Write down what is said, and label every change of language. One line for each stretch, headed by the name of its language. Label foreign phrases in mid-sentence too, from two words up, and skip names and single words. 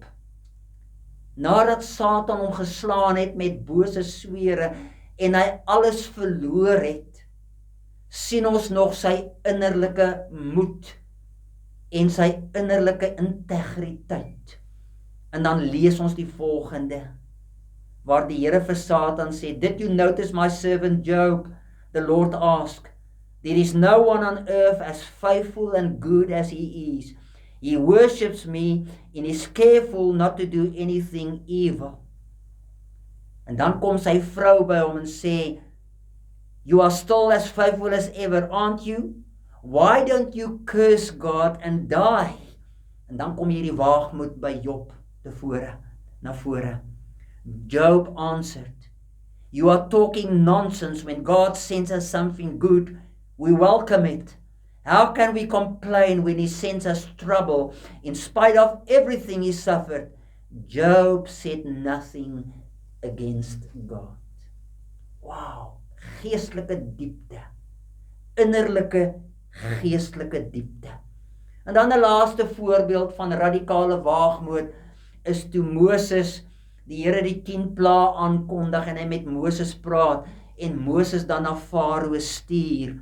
Afrikaans: Nadat Satan hom geslaan het met bose swere en hy alles verloor het, sien ons nog sy innerlike moed en sy innerlike integriteit. En dan lees ons die volgende, waar die Here vir Satan sê,
English: "Did you notice my servant Job?" The Lord asked, "There is no one on earth as faithful and good as he is. He worships me and is careful not to do anything evil."
Afrikaans: En dan kom sy vrou by hom en sê,
English: "You are still as faithful as ever, aren't you? Why don't you curse God and die?"
Afrikaans: En dan kom hierdie waagmoed by Job na vore.
English: Job answered, "You are talking nonsense. When God sends us something good, we welcome it. How can we complain when he sends us trouble in spite of everything he suffered?" Job said nothing against God.
Afrikaans: Wow, geestelike diepte, innerlike geestelike diepte. En dan 'n laaste voorbeeld van radikale waagmoed is toe Moses die Here die 10 plaae aankondig en hy met Moses praat en Moses dan na Farao stuur.